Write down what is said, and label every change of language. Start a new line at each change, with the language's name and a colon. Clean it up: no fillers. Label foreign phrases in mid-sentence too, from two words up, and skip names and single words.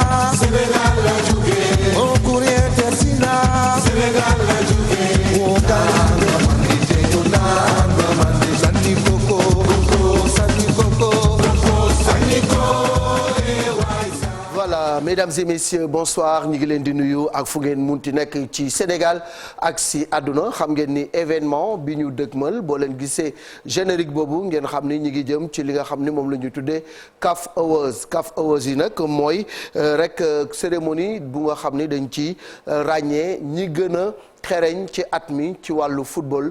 Wolof: Sénégal la jóge au courrier Tersina Sénégal la jóge o ganga mandi to nanga mandi sanni koko sanni koko sanni koko.
French: Voilà, mesdames et messieurs, bonsoir
Wolof: ñu ngi leen di nuyu ak fu ngeen munti nekk ci Sénégal ak si àdduna. Xam ngeen ni événement bi ñu dëgmal boo leen gisee générique boobu ngeen xam ni ñu ngi jëm ci li nga xam ni moom la ñu tuddee CAF Awards. CAF Awards yi nag mooy rek cérémonie bu nga xam ni dañ ci ràññee ñi gën a xereñ ci at mi ci wàllu football.